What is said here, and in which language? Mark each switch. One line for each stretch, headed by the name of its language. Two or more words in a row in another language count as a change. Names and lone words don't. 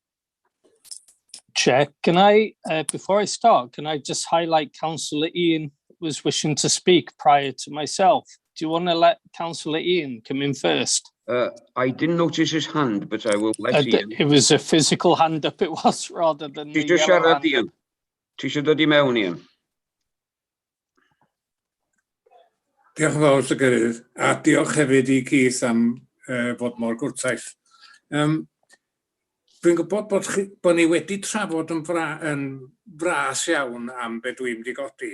English: Chair, can I, before I start, can I just highlight Councillor Ian was wishing to speak prior to myself. Do you want to let Councillor Ian come in first? I didn't notice his hand, but I will let Ian. It was a physical hand up, it was, rather than the
Welsh: Tisio
English: yellow
Welsh: siarad
English: hand up.
Welsh: Ian? Tisio dod I mewn Ian? Diolch yn fawr, Sygyrydd, a diolch hefyd I Keith am fod mor gwrtaeth. Dwi'n gwybod bod ni wedi trafod yn fras iawn am be dwi'n wedi godi.